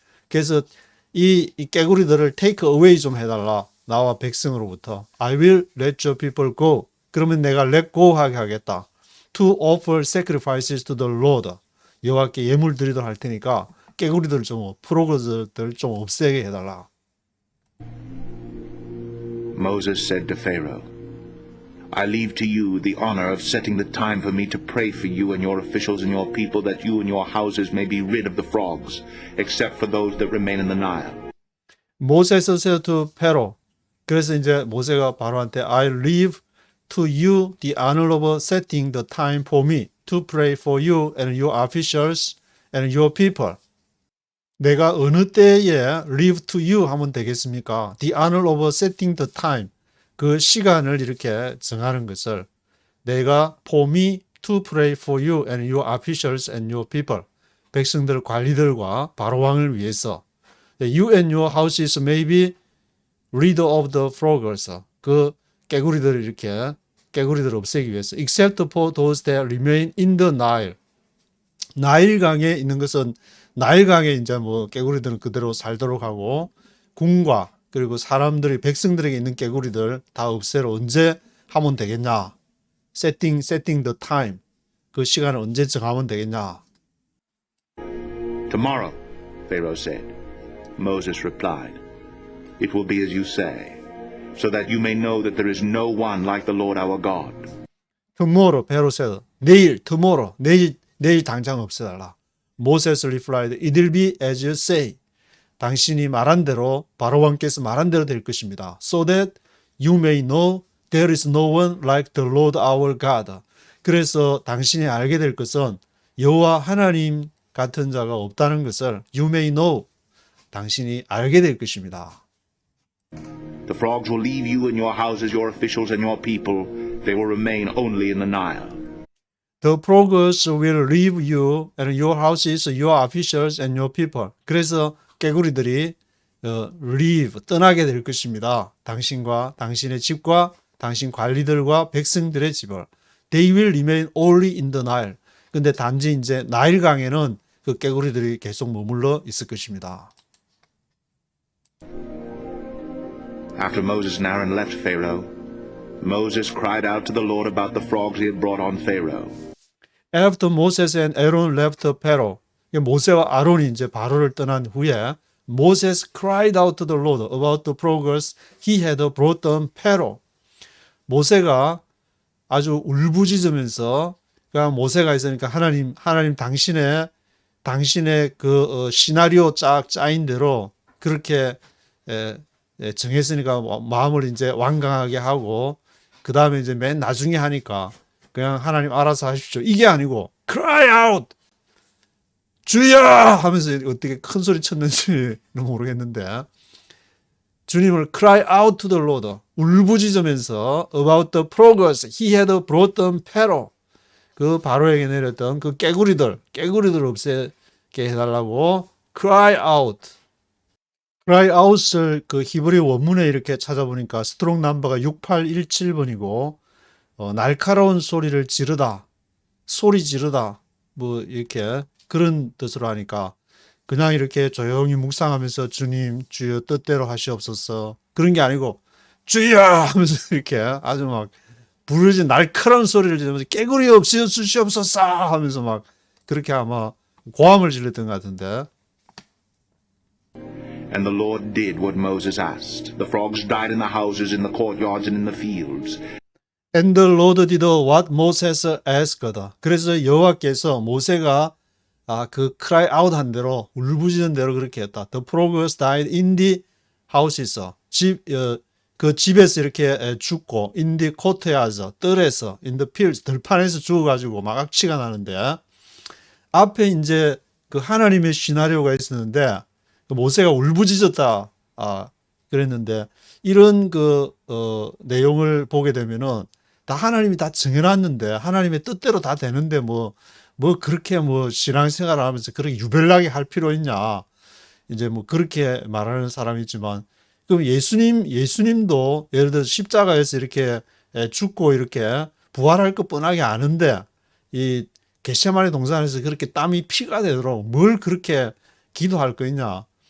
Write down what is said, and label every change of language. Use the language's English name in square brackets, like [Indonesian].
[Korean] 그래서 이 깨구리들을 [English] take away [Korean] 좀 해달라. 나와 백성으로부터. [English] I will let your people go. [Korean] 그러면 내가 [English] let go [Korean] 하게 하겠다. [English] To offer sacrifices to the Lord. [Korean] 여호와께 예물 드리도록 할 테니까 깨구리들 좀, 프로그들 좀 없애게 해달라. [English] Moses said to Pharaoh, I leave to you the honor of setting the time for me to pray for you and your officials and your people, that you and your houses may be rid of the frogs, except for those that remain in the Nile. Moses said to Pharaoh. [Korean] 그래서 이제 모세가 바로한테 [English] I leave to you the honor of setting the time for me to pray for you and your officials and your people. [Korean] 내가 어느 때에 [English] leave to you [Korean] 하면 되겠습니까? [English] The honor of setting the time. [Korean] 그 시간을 이렇게 정하는 것을 내가 [English] for me to pray for you and your officials and your people. [Korean] 백성들 관리들과 바로왕을 위해서 [English] you and your houses may be rid of the frogs. [Korean] 그 깨구리들을 이렇게 깨구리들을 없애기 위해서 [English] except for those that remain in the Nile. [Korean] 나일강에 있는 것은 나일강에 이제 뭐 깨구리들은 그대로 살도록 하고 궁과 그리고 사람들이 백성들에게 있는 깨구리들 다 없애러 언제 하면 되겠냐? [English] setting the time. [Korean] 그 시간을 언제 정하면 되겠냐? [English] Tomorrow, Pharaoh said. Moses replied, It will be as you say, so that you may know that there is no one like the Lord our God. Tomorrow, Pharaoh said. [Korean] 내일, tomorrow, 내일 당장 없애달라. [English] Moses replied, It will be as you say. [Korean] 당신이 말한 대로, 바로왕께서 말한 대로 될 것입니다. [English] So that you may know there is no one like the Lord our God. [Korean] 그래서 당신이 알게 될 것은 여호와 하나님 같은 자가 없다는 것을 [English] you may know. [Korean] 당신이 알게 될 것입니다. [English] The frogs will leave you and your houses, your officials and your people. They will remain only in the Nile. The frogs will leave you and your houses, your officials and your people. [Korean] 그래서 깨구리들이 leave, 떠나게 될 것입니다. 당신과 당신의 집과 당신 관리들과 백성들의 집을. [English] They will remain only in the Nile. [Korean] 근데 단지 이제 나일강에는 그 깨구리들이 계속 머물러 있을 것입니다. [English] After Moses and Aaron left Pharaoh, Moses cried out to the Lord about the frogs he had brought on Pharaoh. After Moses and Aaron left Pharaoh, [Korean] 모세와 아론이 이제 바로를 떠난 후에 [English] Moses cried out to the Lord about the frogs he had brought on Pharaoh. [Korean] 모세가 아주 울부짖으면서 그러니까 모세가 있으니까 하나님 당신의 그 시나리오 쫙 짜인 대로 그렇게 정했으니까 마음을 이제 완강하게 하고 그 다음에 이제 맨 나중에 하니까 그냥 하나님 알아서 하십시오. 이게 아니고 [English] cry out [Korean] 주여 하면서 어떻게 큰 소리 쳤는지는 모르겠는데 주님을 [English] cry out to the Lord [Korean] 울부짖으면서 [English] about the progress he had brought on Pharaoh [Korean] 그 바로에게 내렸던 그 깨구리들 없애게 해달라고 [English] cry out. cry out [Korean] 을 그 히브리 원문에 이렇게 찾아보니까 스트롱 넘버가 6817번이고 날카로운 소리를 지르다, 소리 지르다 뭐 이렇게 그런 뜻으로 하니까 그냥 이렇게 조용히 묵상하면서 주님 주여 뜻대로 하시옵소서 그런 게 아니고 주여 하면서 이렇게 아주 막 부르짖는 날카로운 소리를 지르면서 깨구리 없이 주시옵소서 하면서 막 그렇게 아마 고함을 질렀던 것 같은데. [English] And the Lord did what Moses asked. The frogs died in the houses, in the courtyards, and in the fields. And the Lord did what Moses asked. [Korean] 그래서 여호와께서 모세가 그 [English] cry out [Korean] 한 대로 울부짖는 대로 그렇게 했다. [English] The frogs died in the houses. [Korean] 그 집에서 이렇게 죽고 [English] in the courtyards [Korean] 뜰에서 [English] in the fields [Korean] 들판에서 죽어가지고 막 악취가 나는데 앞에 이제 그 하나님의 시나리오가 있었는데 모세가 울부짖었다 그랬는데 이런 그 내용을 보게 되면은 다 하나님이 다 정해놨는데 하나님의 뜻대로 다 되는데 뭐 그렇게 뭐 신앙생활을 하면서 그렇게 유별나게 할 필요 있냐 이제 뭐 그렇게 말하는 사람이 있지만 그럼 예수님도 예를 들어서 십자가에서 이렇게 죽고 이렇게 부활할 것 뻔하게 아는데 이 겟세마네 동산에서 그렇게 땀이 피가 되도록 뭘 그렇게 기도할 거 있냐.